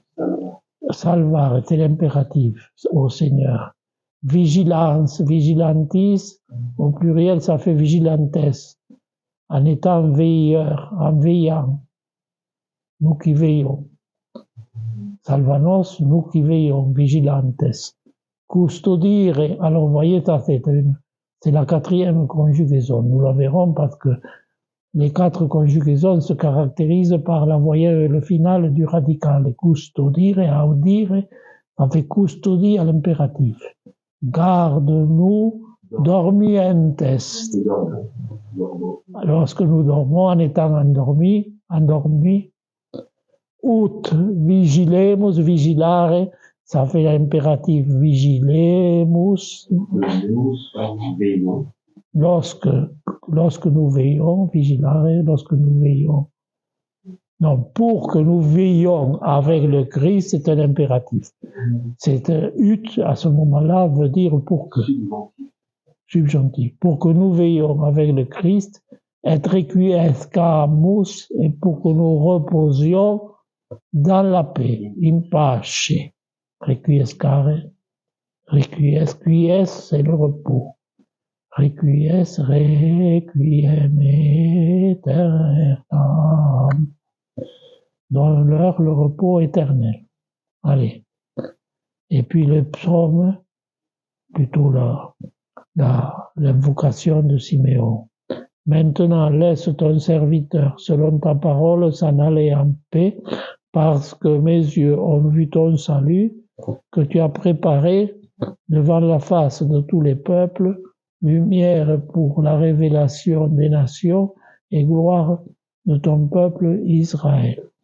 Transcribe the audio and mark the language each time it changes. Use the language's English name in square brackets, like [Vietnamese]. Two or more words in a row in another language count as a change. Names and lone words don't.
[French] Salvare, c'est l'impératif au Seigneur. Vigilance, vigilantis, au pluriel, ça fait vigilantes, en étant veilleur, en veillant. Nous qui veillons. Salvanos, nous qui veillons, vigilantes. Custodire, alors vous voyez, ça c'est la 4e conjugaison. Nous la verrons parce que les 4 conjugaisons se caractérisent par la voyelle, le final du radical. [Latin] Et custodire, audire, [French] ça fait custodie à l'impératif. Garde-nous dormientes. Lorsque nous dormons en étant endormis, [Latin] ut vigilemus, vigilare, [French] ça fait l'impératif vigilemus. Lorsque nous veillons, vigilare, lorsque nous veillons. Non, pour que nous veillons avec le Christ, c'est un impératif. C'est ut, à ce moment-là, veut dire pour que. Subjonctif. Pour que nous veillons avec le Christ, [Latin] et requiescamus, [French] et pour que nous reposions dans la paix, [Latin] in pace. Requiescare, requies, [French] c'est le repos. [Latin] Requies, requiem aeternam. [French] Donne-leur le repos éternel. Allez. Et puis le psaume, plutôt l'invocation de Siméon. Maintenant, laisse ton serviteur, selon ta parole, s'en aller en paix, parce que mes yeux ont vu ton salut, que tu as préparé devant la face de tous les peuples, lumière pour la révélation des nations et gloire de ton peuple Israël.